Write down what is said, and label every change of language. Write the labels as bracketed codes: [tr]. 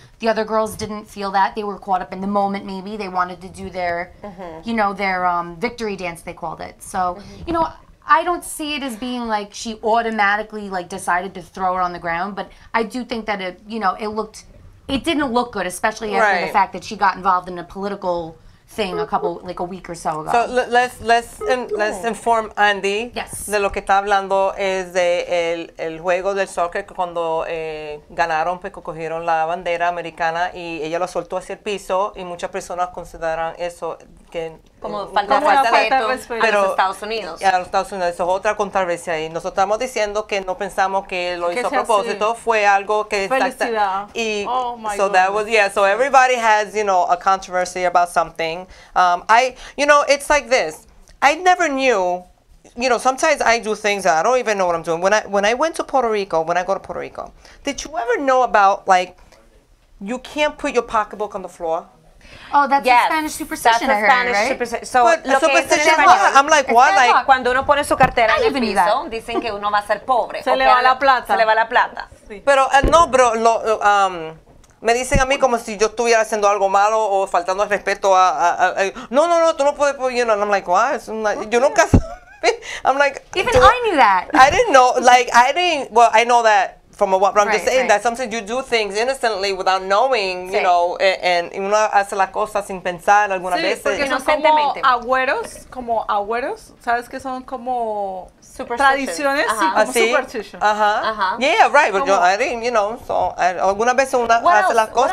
[en] The other girls didn't feel that. They were caught up in the moment maybe. They wanted to do their, you know, their victory dance, they called it. So, you know, I don't see it as being like she automatically like decided to throw her on the ground, but I do think that it, you know, it didn't look good, especially after the fact that she got involved in a political thing a week or so ago. So let's inform Andy [es] de lo que está hablando es de el juego del soccer, que cuando ganaron, pues cogieron la bandera americana y ella lo soltó hacia el piso, y muchas personas consideran eso que como falta de respeto a los Estados Unidos. A los Estados Unidos. Eso es otra controversia ahí. Nosotros estamos diciendo que no pensamos que lo hizo a propósito, fue algo que felicidad. [en] Y so that was so everybody has, you know, a controversy about something. You know, it's like this. I never knew, you know, sometimes I do things that I don't even know what I'm doing. When I went to Puerto Rico, when I go to Puerto Rico, did you ever know about, like, you can't put your pocketbook on the floor? Oh, that's a Spanish superstition, I heard, right? So, superstition, I'm like, what? Like, [es] cuando uno pone su cartera en el piso, dicen que uno va a ser pobre. Se le va la plata. Se le va la plata. Sí. Pero, no, bro, me dicen a mí como si yo estuviera haciendo algo malo o faltando el respeto no, tú no puedes, [en] you know, and I'm like, what? [es] Yo nunca, [en] I'm like, even I knew that. I didn't know, like, I know that from a what, but I'm just saying that sometimes you do things innocently without knowing, you know, and [es] uno hace las cosas sin pensar algunas veces. Porque son como agüeros, ¿sabes que son como tradiciones? Como superstition. [en] Yeah, right, but I didn't, you know, so [es] algunas veces uno hace las cosas.